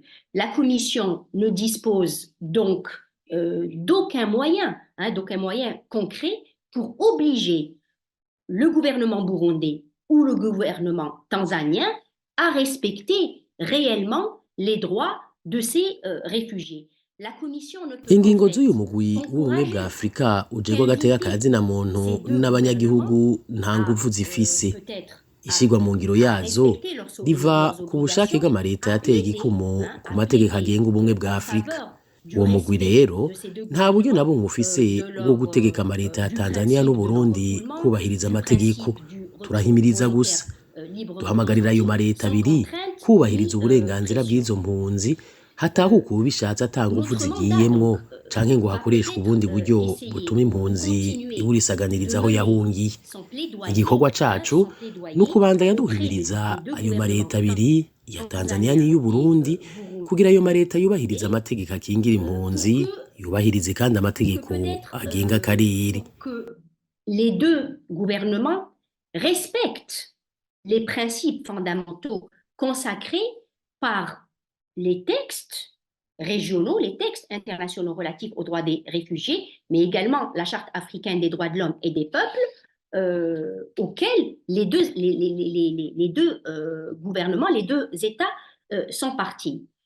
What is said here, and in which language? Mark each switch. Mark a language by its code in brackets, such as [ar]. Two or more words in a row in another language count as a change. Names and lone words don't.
[fr] La Commission ne dispose donc d'aucun moyen concret pour obliger le gouvernement burundais ou le gouvernement tanzanien à respecter réellement les droits de ces réfugiés. La Commission ne peut en [rn] Ingingo [fr] fait [rn] z'uyu mugwi w'ubumwe bwa [fr] encourager [rn] Afrika ujejwe agateka [fr] qu'inviter [rn] kazina muntu [fr] ces deux [rn] n'abanyagihugu [fr] gouvernements [rn] nta [fr] à [rn] nguvu zifise. [fr] peut-être [rn] Ishigwa mu ngiro [fr] à [rn] yazo [fr] respecter [rn] riva [fr] leurs [rn] ku bushake [fr] obligations, [rn] bw'amareta [fr] à [rn] yateye [fr] plaider, [rn] igikumu ku [fr] à [rn] mategeko [fr] plaider [rn] agenga ubumwe bwa [fr] en [rn] Afrika. [fr] faveur du [rn] Uwo mugwi [fr] respect [rn] rero [fr] de ces deux [rn] nta buryo na [fr] gouvernements, [rn] bumwe ufise bwo gutegeka amareta ya [fr] du [rn] Tanzania [fr] principe de [rn] n'Uburundi [fr] non-refoulement, [rn] kubahiriza [fr] du [rn] amategeko. [fr] principe du retour [rn] Turahimiriza [fr] volontaire [rn] gusa. [fr] librement [rn] Duhamagarira ayo [fr] consenti, [rn] mareta [fr] sans [rn] abiri [fr] contrainte [rn] kubahiriza [fr] ni [rn] uburenganzira [fr] pression. [rn] bw'izo mpunzi hatahuka ubishatse ata nguvu [fr] Notre mandat [rn] zigiyemwo [fr] donc [rn] canke ngo [fr] va [rn] hakoreshwe [fr] peut-être [rn] ubundi buryo butuma [fr] essayer de [rn] impunzi [fr] continuer [rn] iburisaganiriza [fr] de [rn] aho [fr] mener [rn] yahungiye. [fr] son plaidoyer, [rn] Igikorwa cacu [fr] son [rn] ni [fr] plaidoyer [rn] ukubandanya [fr] auprès [rn] duhimiriza [fr] des deux [rn] ayo mareta [fr] gouvernements [rn] abiri ya Tanzania [fr] tanzanien [rn] n'iy'u [fr] et [rn] Burundi kugira ayo mareta yubahiriza [fr] burundais [rn] amategeko akingira impunzi, yubahirize kandi [fr] pour que [rn] amategeko [fr] peut-être [rn] agenga akarere. [fr] pour que les deux gouvernements respectent les principes fondamentaux consacrés par les textes régionaux, les textes internationaux relatifs aux droits des réfugiés, mais également la Charte africaine des droits de l'homme et des peuples, auxquels les deux gouvernements, les deux États sont partis.